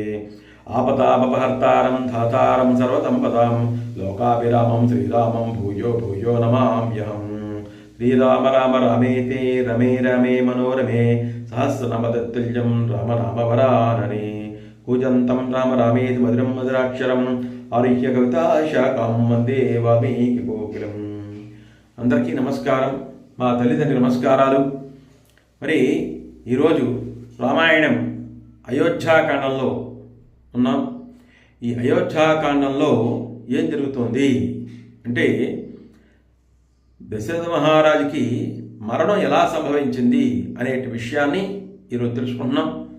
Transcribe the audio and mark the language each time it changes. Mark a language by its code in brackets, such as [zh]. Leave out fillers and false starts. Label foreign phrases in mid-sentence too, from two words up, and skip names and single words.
[sa] आपदापहर्तारं धातारं सर्वसम्पदां लोकाभिरामं श्रीरामं भूयो भूयो नमाम्यहम्। श्रीराम राम रामेति रमे रमे मनोरमे सहस्रनामतुल्यं राम नाम वरानने। कूजन्तं राम रामेति मधुरं मधुराक्षरं ఆరుహ్య కవితా శాఖం వందే వాల్మీకి కోకిలం. [te] అందరికీ నమస్కారం, మా తల్లిదండ్రుల నమస్కారాలు. మరి ఈరోజు రామాయణం అయోధ్యాకాండంలో ఉన్నాం. ఈ అయోధ్యాకాండంలో ఏం జరుగుతోంది అంటే, దశరథ మహారాజుకి మరణం ఎలా సంభవించింది అనే విషయాన్ని ఈరోజు తెలుసుకుంటున్నాం.